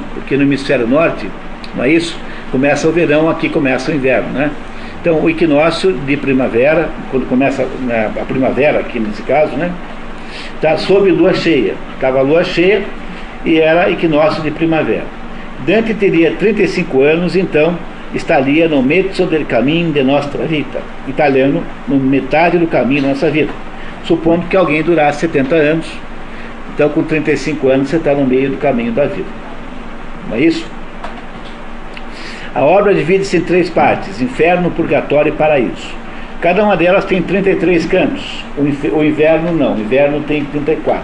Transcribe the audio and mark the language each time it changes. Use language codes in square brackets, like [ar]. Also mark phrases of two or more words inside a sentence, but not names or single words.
[pt] Porque no hemisfério norte, não é isso? Começa o verão, aqui começa o inverno, né? Então, o equinócio de primavera, quando começa a primavera, aqui nesse caso, né? Está sob lua cheia. Estava lua cheia e era equinócio de primavera. Dante teria 35 anos, então estaria no [it] mezzo del cammino de nostra vita, [pt] italiano, no metade do caminho da nossa vida. Supondo que alguém durasse 70 anos, então com 35 anos você está no meio do caminho da vida. Não é isso? A obra divide-se em 3 partes: inferno, purgatório e paraíso. Cada uma delas tem 33 cantos. O inverno não, o inverno tem 34.